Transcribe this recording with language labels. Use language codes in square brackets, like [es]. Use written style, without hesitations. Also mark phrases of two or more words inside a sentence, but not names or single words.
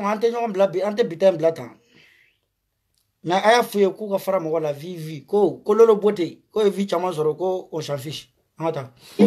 [bm] an tɛ ɲɔgɔn bila bi an tɛ bi ta in bila tan mais a y'a f'u ye k'u ka fara mɔgɔ la vi ko lolo bote ko ye vi caman sɔrɔ ko [fr] on s'en fiche [bm] an ka taa